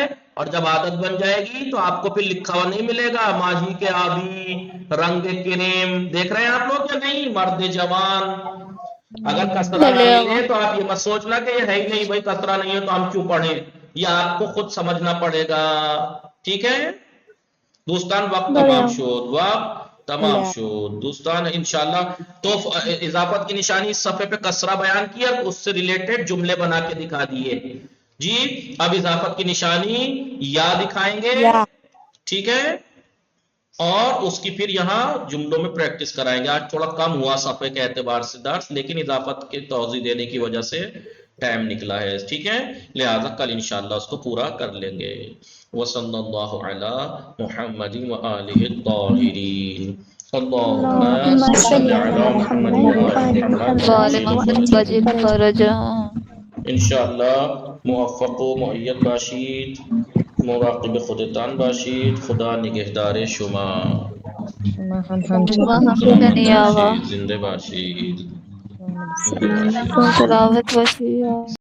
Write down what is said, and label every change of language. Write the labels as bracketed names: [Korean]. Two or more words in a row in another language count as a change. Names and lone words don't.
[Urdu] اور جب عادت بن جائے گی تو آپ کو پھر لکھا ہوا نہیں ملے گا. ماضی کے آبی، رنگ کریم. دیکھ رہے ہیں آپ لوگ یا نہیں؟ [Persian] مرد جوان. [Urdu] اگر کسرہ نہ ملے تو آپ یہ مت سوچنا کہ یہ ہے ہی نہیں بھائی، کسرہ نہیں ہے تو ہم کیوں پڑھیں. یہ آپ کو خود سمجھنا پڑے گا. ٹھیک ہے [Persian] دوستان، وقت تمام شد. وقت تمام شد دوستان انشاءاللہ. [Urdu] تو اضافت کی نشانی اس صفحے پہ کسرہ بیان کیا، اس سے ریلیٹڈ جملے بنا کے دکھا دیے جی. اب اضافت کی نشانی یا دکھائیں گے، ٹھیک ہے، اور اس کی پھر یہاں جملوں میں پریکٹس کرائیں گے. آج تھوڑا کم ہوا صفحے کے اعتبار سے درس، لیکن اضافت کے توضیح دینے کی وجہ سے ٹائم نکلا ہے، ٹھیک ہے، لہذا کل انشاءاللہ اس کو پورا کر لیں گے. [Arabic] وصلی اللہ علی محمد وآلہ الطاہرین. اللہم صلی علی محمد وآلہ محمد. [Persian] انشاءاللہ موفق و مؤید باشید، مراقب خودتان باشید. خدا نگهدار شما. زنده باشید. سلامت باشید.